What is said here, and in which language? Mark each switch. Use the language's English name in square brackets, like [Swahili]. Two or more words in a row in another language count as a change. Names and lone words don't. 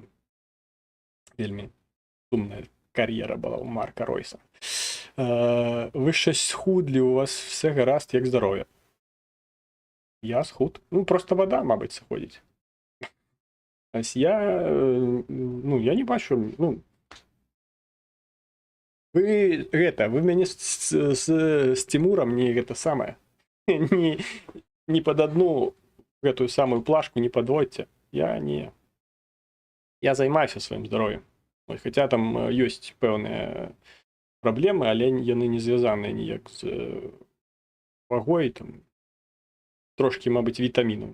[Ukrainian] Вельми сумна кар'єра була у Марка Ройса. Ви щось схудлі, у вас все гаразд, як здоров'я? Я схуд. Ну, просто вода, мабуть, сходить. Ось я не бачу, [Belarusian] вы мяне з Тимуром не гэта самае, не под одну гэтую самую плашку [Russian] не подводьте. [Belarusian] Я займаюся сваім здароўем. Хаця там ёсць пэўныя праблемы, але яны не звязаныя ніяк з вагой, там трошки, мабыць, вітамінаў.